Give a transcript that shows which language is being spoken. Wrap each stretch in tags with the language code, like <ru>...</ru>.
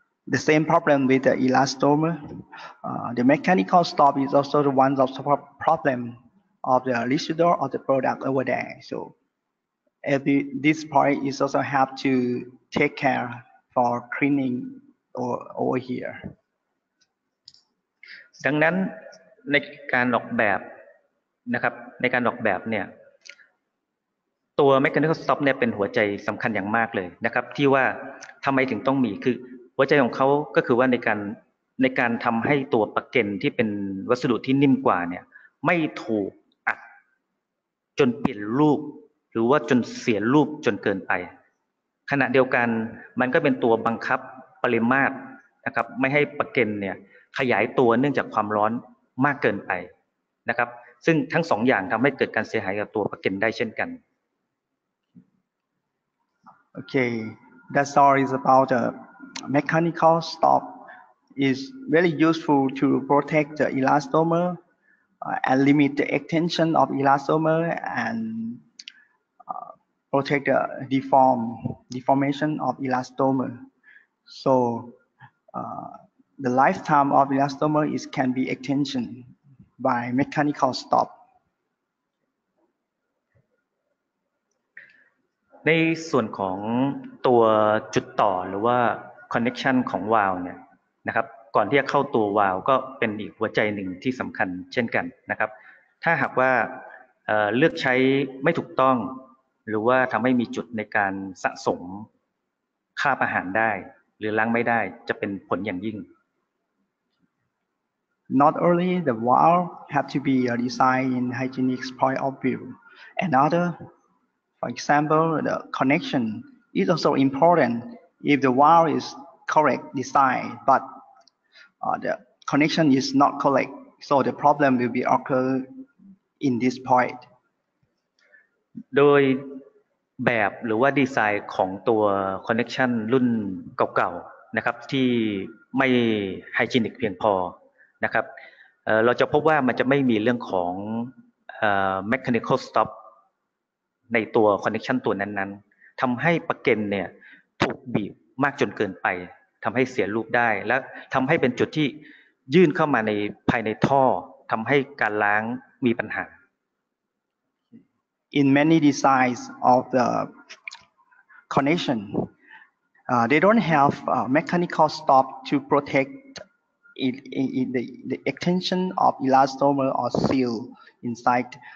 <en>The same problem with the elastomer. The mechanical stop is also the one of the problem of the residue of the product over there. So this point is also have to take care for cleaning over here.</en> <th>ดังนั้นในการออกแบบนะครับในการออกแบบเนี่ยตัว mechanical stop เนี่ยเป็นหัวใจสำคัญอย่างมากเลยนะครับที่ว่าทำไมถึงต้องมีคือหัวใจของเขาก็คือว่าในการทำให้ตัวปะเก็นที่เป็นวัสดุที่นิ่มกว่าเนี่ยไม่ถูกอัด จนเปลี่ยนรูปหรือว่าจนเสียรูปจนเกินไปขณะเดียวกันมันก็เป็นตัวบังคับปริมาตรนะครับไม่ให้ปะเก็นเนี่ยขยายตัวเนื่องจากความร้อนมากเกินไปนะครับซึ่งทั้งสองอย่างทำให้เกิดการเสียหายกับตัวปะเก็นได้เช่นกัน</th> <en>Okay, That's all is about mechanical stop. Is very useful to protect the elastomer and limit the extension of elastomer and protect the deformation of elastomer. So the lifetime of elastomer can be extension by mechanical stop.</en> <th>ในส่วนของตัวจุดต่อหรือว่า connection ของวาล์วเนี่ยนะครับก่อนที่จะเข้าตัววาล์วก็เป็นอีกหัวใจหนึ่งที่สำคัญเช่นกันนะครับถ้าหากว่าเลือกใช้ไม่ถูกต้องหรือว่าทำให้มีจุดในการสะสมคราบอาหารได้หรือล้างไม่ได้จะเป็นผลอย่างยิ่ง</th> <en>Not only the valve have to be designed in hygienic point of view, another, for example, the connection is also important. If the valve is correct design, but the connection is not correct, so the problem will be occur in this point.</en> <th>โดยแบบหรือว่าดีไซน์ของตัว connection รุ่นเก่าๆนะครับที่ไม่ไฮจีนิกเพียงพอนะครับเราจะพบว่ามันจะไม่มีเรื่องของmechanical stop ในตัว connection ตัวนั้นๆทำให้ปลั๊กเกนเนี่ยถูกบีบมากจนเกินไปทำให้เสียรูปได้และทำให้เป็นจุดที่ยื่นเข้ามาในภายในท่อทำให้การล้างมีปัญหา</th> <en>In many designs of the connection, they don't have mechanical stop to protect the extension of elastomer or seal inside.</en>